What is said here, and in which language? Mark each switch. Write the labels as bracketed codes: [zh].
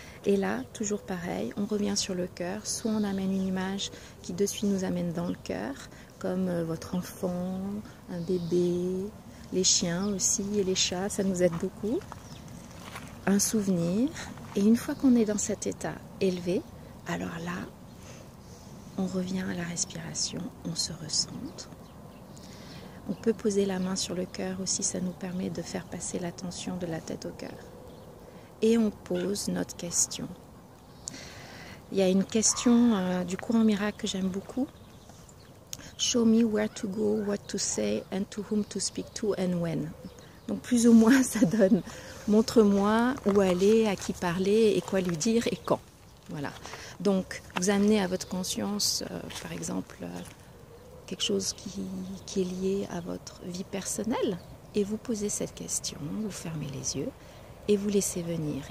[fr] Et là, toujours pareil, on revient sur le cœur. Soit on amène une image qui de suite nous amène dans le cœur, comme votre enfant, un bébé, les chiens aussi et les chats, ça nous aide beaucoup. Un souvenir. Et une fois qu'on est dans cet état élevé, alors là, on revient à la respiration, on se recentre. On peut poser la main sur le cœur aussi, ça nous permet de faire passer l'attention de la tête au cœur. Et on pose notre question. Il y a une question du courant miracle que j'aime beaucoup. [en] Show me where to go, what to say, and to whom to speak to and when. [fr] Donc plus ou moins ça donne, montre-moi où aller, à qui parler et quoi lui dire et quand. Voilà. Donc vous amenez à votre conscience, par exemple, quelque chose qui est lié à votre vie personnelle et vous posez cette question, vous fermez les yeux et vous laissez venir.